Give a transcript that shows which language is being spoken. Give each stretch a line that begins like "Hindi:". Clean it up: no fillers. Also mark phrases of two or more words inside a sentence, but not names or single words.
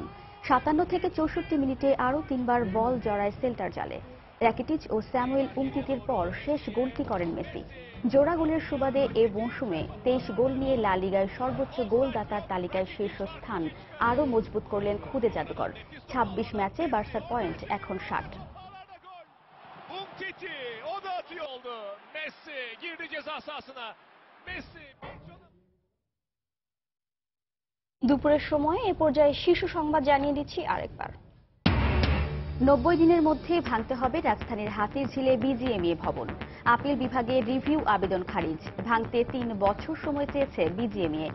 Bangla: 57 থেকে 64 মিনিটে আরও 3বার বল জড়ায় সেল্টার জালে। র্যাকিটিচ ও স্যামুয়েল উমতিতির পর শেষ গোলটি করেন মেসি। জোড়া গোলের সুবাদে এ মৌসুমে 23 গোল নিয়ে লা লিগায় সর্বোচ্চ গোলদাতার তালিকায় শীর্ষস্থান আরও মজবুত করলেন খুদে জাদুকর। 26 ম্যাচে বার্সার পয়েন্ট এখন 60।
Turkish: Umtiti o da atıyor oldu. Messi girdi ceza sahasına. Messi
Bangla: দুপুরের সময় এ পর্যায়ে শীর্ষ সংবাদ জানিয়ে দিচ্ছি আরেকবার। 90 দিনের মধ্যে ভাঙতে হবে রাজধানীর হাতিরঝিলে বিজিএমইএ ভবন। আপিল বিভাগে রিভিউ আবেদন খারিজ। ভাঙতে 3 বছর সময় চেয়েছে বিজিএমইএ।